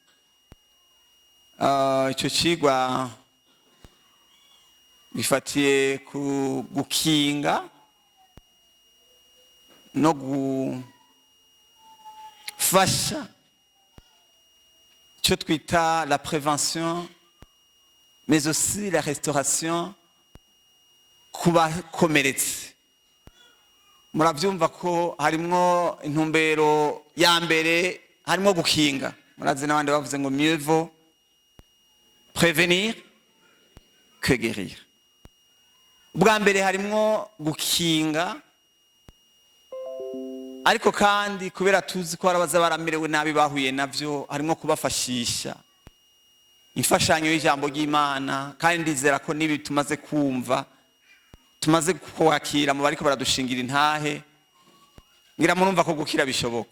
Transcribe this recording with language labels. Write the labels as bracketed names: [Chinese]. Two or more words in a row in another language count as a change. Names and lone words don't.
[Rundi] Icyo cigwa bifatiye ku gukinga no gufasha icyo twita [French] la prévention mais aussi la restauration [Rundi] kubakomeretse. Muravyumva ko harimwo intumbero ya mbere, harimwo gukinga. Murazi n'abandi bavuze ngo [French] mieux vaut prévenir que guérir. [Rundi] Ubwa mbere harimwo gukinga, ariko kandi kubera tuzi ko arabaza baramerewe nabi bahuye navyo, harimwo kubafashisha imfashanyo y'ijambo ry'Imana. Kandi ndizera ko nibi tumaze kumva, tumaze kwakira mu bariko baradushingira intahe, ngira murumva ko gukira bishoboka.